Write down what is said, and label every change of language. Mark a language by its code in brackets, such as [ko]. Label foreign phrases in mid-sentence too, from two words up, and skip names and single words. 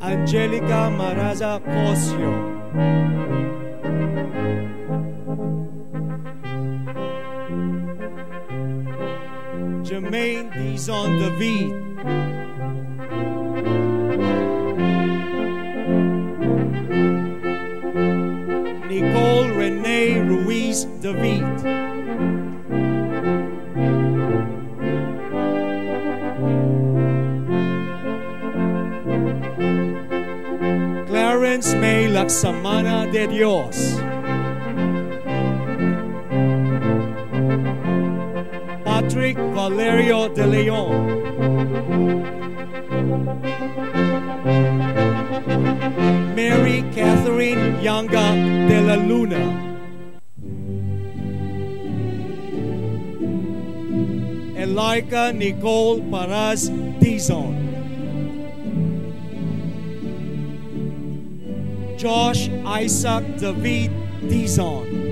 [en] Angelica Maraza Cosio, Jermaine Dizon David, Nicole Renee Ruiz David, Clarence May Laksamana de Dios, Patrick Valerio de Leon, Mary Catherine Yanga de la Luna, Elika Nicole Paraz Dizon, Josh Isaac David Dizon,